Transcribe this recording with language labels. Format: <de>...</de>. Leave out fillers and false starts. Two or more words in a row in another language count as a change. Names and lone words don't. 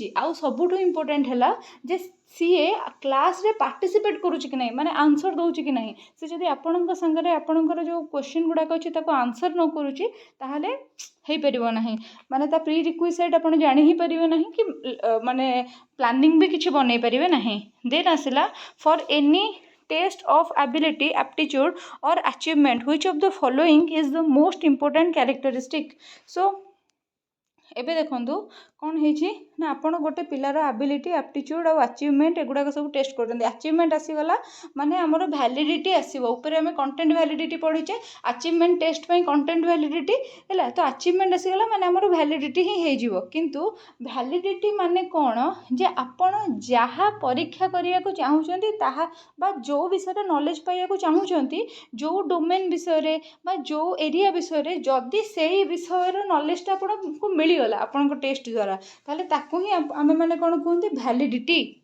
<or>ଆଉ ସବୁଠୁ ଇମ୍ପୋର୍ଟାଣ୍ଟ ହେଲା ଯେ ସିଏ କ୍ଲାସ୍ରେ ପାର୍ଟିସିପେଟ୍ କରୁଛି କି ନାହିଁ, ମାନେ ଆନ୍ସର୍ ଦେଉଛି କି ନାହିଁ। ସେ ଯଦି ଆପଣଙ୍କ ସାଙ୍ଗରେ ଆପଣଙ୍କର ଯେଉଁ କ୍ୱେଶ୍ଚିନ୍ ଗୁଡ଼ାକ ଅଛି ତାକୁ ଆନ୍ସର୍ ନ କରୁଛି ତାହେଲେ ହେଇପାରିବ ନାହିଁ। ମାନେ ତା</or> <en>pre requisite</en> <or>ଆପଣ ଜାଣି ହିଁ ପାରିବେ ନାହିଁ କି ମାନେ ପ୍ଲାନିଂ ବି କିଛି ବନେଇ ପାରିବେ ନାହିଁ।</or> <en>ଦେନ୍ ଆସିଲା for any test of ability, aptitude or achievement, which of the following is the most important characteristic?</en> <or>So ଏବେ ଦେଖନ୍ତୁ କ'ଣ ହେଇଛି ନା ଆପଣ ଗୋଟେ ପିଲାର</or> <en>ability, aptitude</en> <or>ଆଉ ଆଚିଭମେଣ୍ଟ ଏଗୁଡ଼ାକ ସବୁ ଟେଷ୍ଟ କରୁଛନ୍ତି। ଆଚିଭମେଣ୍ଟ ଆସିଗଲା ମାନେ ଆମର ଭ୍ୟାଲିଡିଟି ଆସିବ। ଉପରେ ଆମେ</or> <en>content validity</en> <or>ପଢ଼ିଛେ,</or> <en>achievement test</en> <or>ପାଇଁ</or> <en>content validity</en> <or>ହେଲା। ତ ଆଚିଭମେଣ୍ଟ ଆସିଗଲା ମାନେ ଆମର ଭ୍ୟାଲିଡିଟି ହିଁ ହେଇଯିବ। କିନ୍ତୁ ଭ୍ୟାଲିଡିଟି ମାନେ କ'ଣ ଯେ ଆପଣ ଯାହା ପରୀକ୍ଷା କରିବାକୁ ଚାହୁଁଛନ୍ତି ତାହା ବା ଯେଉଁ ବିଷୟରେ ନଲେଜ ପାଇବାକୁ ଚାହୁଁଛନ୍ତି, ଯେଉଁ ଡୋମେନ୍ ବିଷୟରେ ବା ଯେଉଁ ଏରିଆ ବିଷୟରେ, ଯଦି ସେଇ ବିଷୟର ନଲେଜଟା ଆପଣଙ୍କୁ ମିଳିଗଲା ଆପଣଙ୍କ ଟେଷ୍ଟ ଦ୍ୱାରା, ତାହେଲେ ତାକୁ ହିଁ ଆମେମାନେ କ'ଣ କୁହନ୍ତି ଭ୍ୟାଲିଡିଟି।</or>